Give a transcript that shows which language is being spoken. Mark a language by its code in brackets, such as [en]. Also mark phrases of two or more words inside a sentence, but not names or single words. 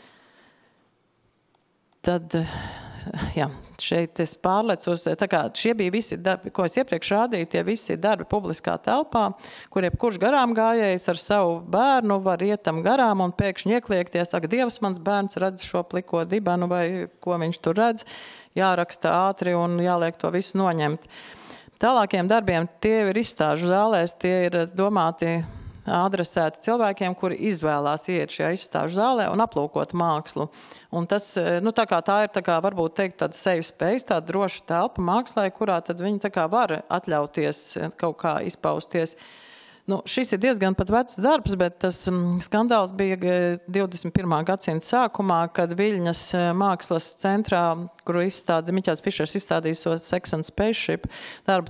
[lv] Tad, jā, šeit es pārlecos, tā kā šie bija visi darbi, ko es iepriekš rādīju, tie visi darbi publiskā telpā, kur jebkurš garām gājējs ar savu bērnu var iet tam garām un pēkšņi iekliekties, ak, Dievs, mans bērns redz šo pliko dibenu vai ko viņš tur redz, jāraksta ātri un jāliek to visu noņemt. Tālākiem darbiem tie ir izstāžu zālēs, tie ir domāti adresēti cilvēkiem, kuri izvēlās iet šajā izstāžu zālē un aplūkot mākslu. Un tas, tā ir, varbūt teikt, tāda [en] safe space, [lv] tāda droša telpa mākslai, kurā tad viņi var atļauties kaut kā izpausties. Šis ir diezgan pat vecs darbs, bet tas skandāls bija 21. gadsimta sākumā, kad Viļņas mākslas centrā, kuru Miķels Fišers izstādījis Sex and Spaceship darbu.